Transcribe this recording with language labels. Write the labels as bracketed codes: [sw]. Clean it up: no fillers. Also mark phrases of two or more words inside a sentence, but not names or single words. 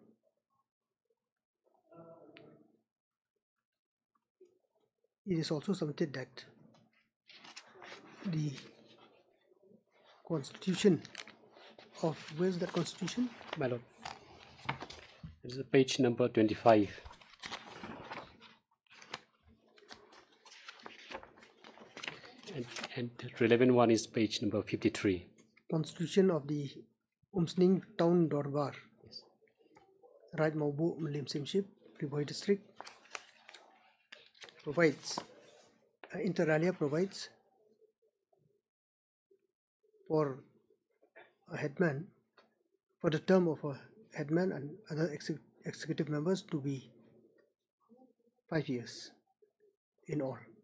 [en] It is also submitted that the constitution of, where's the constitution? My lord, this is page number 25. And the relevant one is page number 53. Constitution of the Umsning Town Dorbar, Raj Maubu Mlim Simship, Riboy District, provides, inter alia provides for a headman, for the term of a headman and other executive members to be 5 years in all.